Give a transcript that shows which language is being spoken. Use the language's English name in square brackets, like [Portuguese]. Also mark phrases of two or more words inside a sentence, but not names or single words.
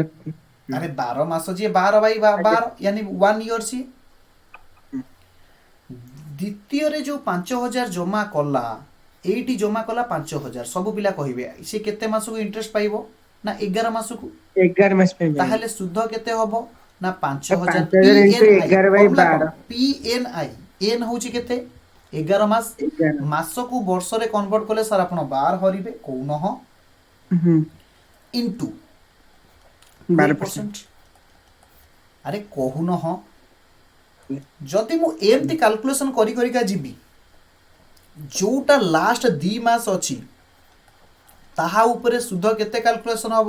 [Odia] ଆରେ 12 ମାସ ଯିଏ 12/12 यानी 1 ଇୟର ସିଏ। ଦ୍ୱିତୀୟରେ ଯେଉଁ 5,000 ଜମା କଲା, ଏଇଠି ଜମା କଲା 5,000, ସବୁ ପିଲା କହିବେ ସେ କେତେ ମାସକୁ ଇଣ୍ଟରେଷ୍ଟ ପାଇବ? ନା 11 ମାସକୁ। 11 ମାସ ପାଇଁ ପାଇବ। ତାହେଲେ ସୁଧ କେତେ ହବ? ନା 5,000 [English] 5,000 into PNI। 11 by [Odia] ଫର୍ମୁଲା କ'ଣ? 12 PNI। ଏନ୍ ହେଉଛି କେତେ? 11 ମାସ। 11 ମାସକୁ ବର୍ଷରେ କନଭର୍ଟ କଲେ ସାର୍ ଆପଣ 12 ହରିବେ, କହୁନ ହଁ। ଇଣ୍ଟୁ 12%। 12%। ଆରେ କହୁନ ହଁ। ଯଦି ମୁଁ ଏମିତି କାଲକୁଲେସନ୍ କରି କରିକା ଯିବି, ଯେଉଁଟା ଲାଷ୍ଟ 2 ମାସ ଅଛି ତାହା ଉପରେ ସୁଧ କେତେ କାଲକୁଲେସନ୍ ହେବ?